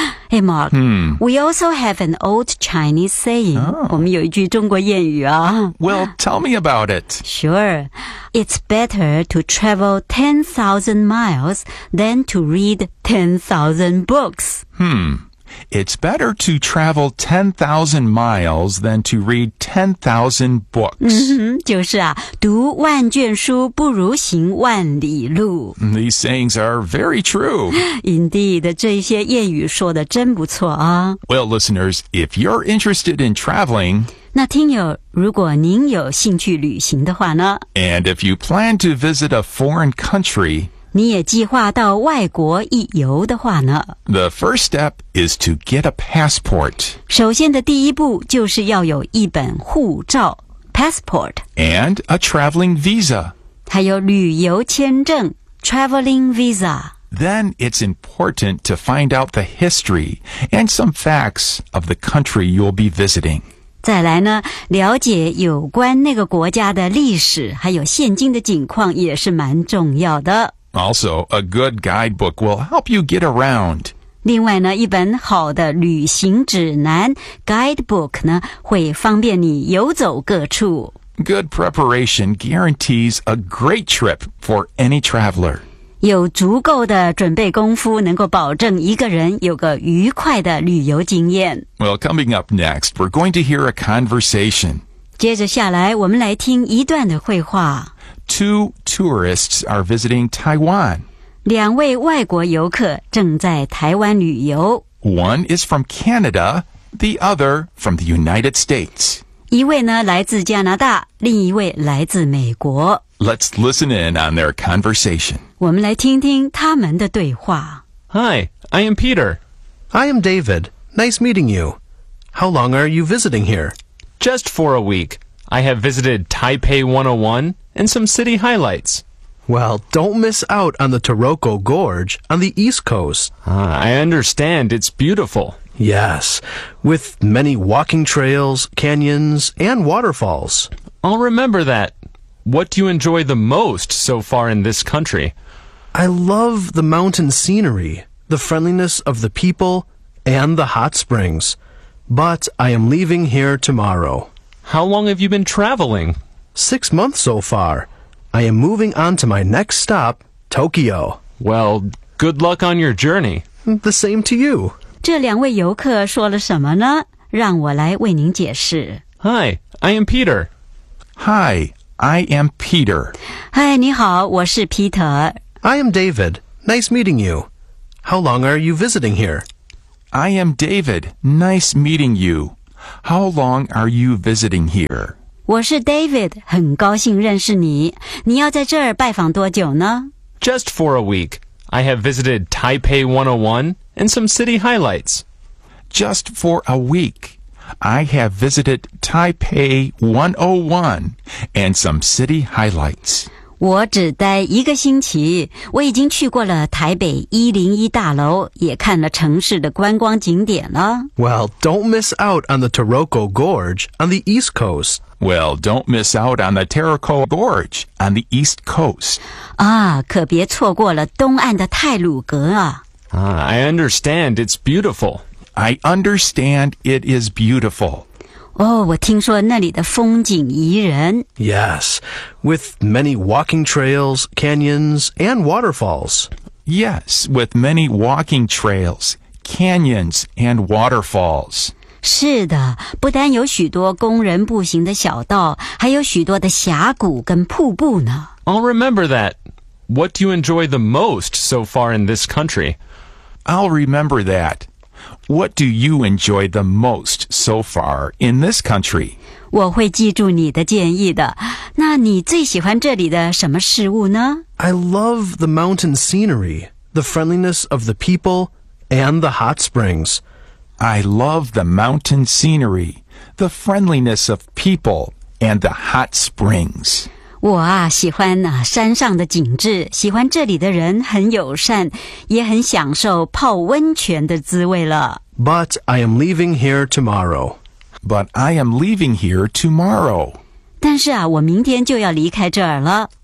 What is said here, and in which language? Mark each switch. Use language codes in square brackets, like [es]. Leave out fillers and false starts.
[en] Hey, Mark, we also have an old Chinese saying. [zh] 我们有一句中国谚语啊。 [en] Well, tell me about it. Sure. It's better to travel 10,000 miles than to read 10,000 books. It's better to travel 10,000 miles than to read 10,000 books. [zh] 就是啊，读万卷书不如行万里路。 [en] These sayings are very true. Indeed, [zh] 这些谚语说的真不错啊。 [en] Well, listeners, if you're interested in traveling, [zh] 那听友，如果您有兴趣旅行的话呢? [en] And if you plan to visit a foreign country, [zh] 你也计划到外国一游的话呢? [en] The first step is to get a passport. [zh] 首先的第一步就是要有一本护照 passport. [en] And a traveling visa. [zh] 还有旅游签证 [en] traveling visa. Then it's important to find out the history and some facts of the country you'll be visiting. [zh] 再来呢，了解有关那个国家的历史还有现今的景况也是蛮重要的。 [en] Also, a good guidebook will help you get around. [zh] 另外呢，一本好的旅行指南 guidebook 呢，会方便你游走各处。 [en] Good preparation guarantees a great trip for any traveler. [zh] 有足够的准备功夫，能够保证一个人有个愉快的旅游经验。 [en] Well, coming up next, we're going to hear a conversation. [zh] 接着下来，我们来听一段的会话。 [en] Two tourists are visiting Taiwan. [zh] 两位外国游客正在台湾旅游。 [en] One is from Canada, the other from the United States. [zh] 一位呢来自加拿大，另一位来自美国。 [en] Let's listen in on their conversation. [zh] 我们来听听他们的对话。 [en] Hi, I am Peter. I am David. Nice meeting you. How long are you visiting here? Just for a week. I have visited Taipei 101 and some city highlights. Well, don't miss out on the Taroko Gorge on the east coast. I understand. It's beautiful. Yes, with many walking trails, canyons, and waterfalls. I'll remember that. What do you enjoy the most so far in this country? I love the mountain scenery, the friendliness of the people, and the hot springs. But I am leaving here tomorrow. How long have you been traveling? 6 months so far. I am moving on to my next stop, Tokyo. Well, good luck on your journey. The same to you. [zh] 这两位游客说了什么呢？让我来为您解释。 [en] Hi, I am Peter. Hi. I am Peter. [zh] Hi, 你好，我是 Peter. [en] I am David. Nice meeting you. How long are you visiting here? I am David. Nice meeting you. How long are you visiting here? [zh] 我是 David, 很高兴认识你。你要在这儿拜访多久呢? [en] Just for a week. I have visited Taipei 101 and some city highlights. Just for a week. I have visited Taipei 101 and some city highlights. [zh] 我只待一个星期，我已经去过了台北101大楼，也看了城市的观光景点了。 [en] Well, don't miss out on the Taroko Gorge on the east coast. Well, don't miss out on the Taroko Gorge on the east coast. [zh] 啊，可别错过了东岸的太鲁阁啊。 [en] I understand, it's beautiful. I understand it is beautiful. [zh] Oh, 我听说那里的风景宜人。 [en] Yes, with many walking trails, canyons, and waterfalls. Yes, with many walking trails, canyons, and waterfalls. [zh] 是的，不单有许多供人步行的小道，还有许多的峡谷跟瀑布呢。 [en] I'll remember that. What do you enjoy the most so far in this country? I'll remember that. What do you enjoy the most so far in this country? [zh] 我会记住你的建议的。那你最喜欢这里的什么事物呢? [en] I love the mountain scenery, the friendliness of the people, and the hot springs. I love the mountain scenery, the friendliness of people, and the hot springs. [zh] 我啊喜欢啊山上的景致，喜欢这里的人很友善，也很享受泡温泉的滋味了。 [en] But I am leaving here tomorrow. But I am leaving here tomorrow. [zh] 但是啊，我明天就要离开这儿了。